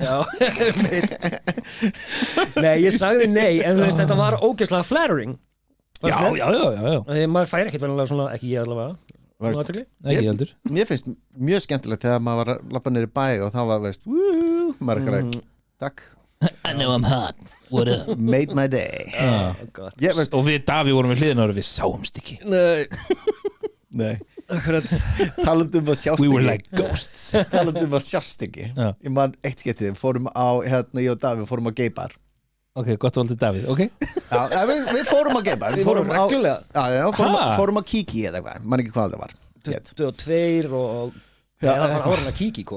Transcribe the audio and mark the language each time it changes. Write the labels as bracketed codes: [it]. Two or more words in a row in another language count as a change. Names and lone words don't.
[is] Já, Nei, ég sagði nei en þú veist, þetta var ógeðslega flattering Já Þegar maður fær ekkert velulega svona, ekki ég allavega Ekki heldur Mér finnst mjög skemmtilegt þegar maður var að lappa niður í bæ og þá var, veist, maður ekki takk [en] I know I'm hot, what up Made my day God. [is] Og við Daví vorum við hliðina og við sáumst ekki Nei Talandi að sjást [en] We were [is] ekki [en] like ghosts. [is] Talandi að sjást ekki Já. Ég man eitt skiptið, fórum á ég og Davíð fórum á gaybar Ok, gott valdið Davíð, ok. Já, við fórum á gaybar Við fórum reglulega. fórum á Kiki eða eitthvað, man ekki hvað það var hét. 22 og Já, það var eitthvað. árin að Kiki kom.